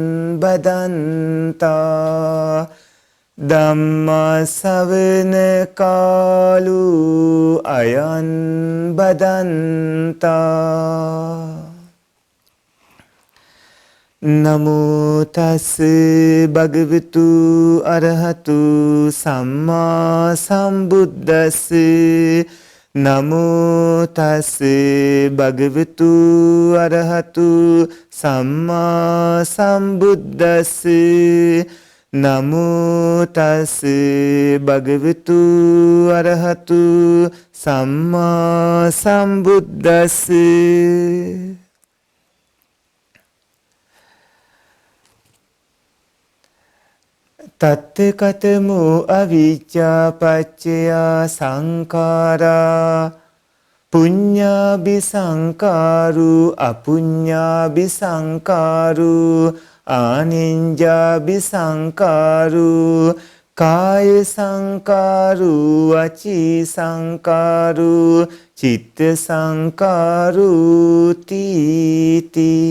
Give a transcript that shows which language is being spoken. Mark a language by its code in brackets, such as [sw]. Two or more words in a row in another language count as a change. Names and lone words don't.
[pi] බදන්තා ධම්ම ශ්‍රවණ කාලෝ අයං බදන්තා නමෝ තස් භගවතු අරහතු සම්මා සම්බුද්දස්ස නමෝ තස් භගවතු අරහතු සම්මා සම්බුද්දස්ස නමෝ තස් භගවතු අරහතු සම්මා සම්බුද්දස්ස තත් කතමෝ අවිජ්ජා පච්චය සංඛාරා පුඤ්ඤාභි සංඛාරු අපුඤ්ඤාභි සංඛාරු ආනිඤ්ඤාභි සංඛාරු කාය සංඛාරු වචී සංඛාරු චිත්ත සංඛාරු තීති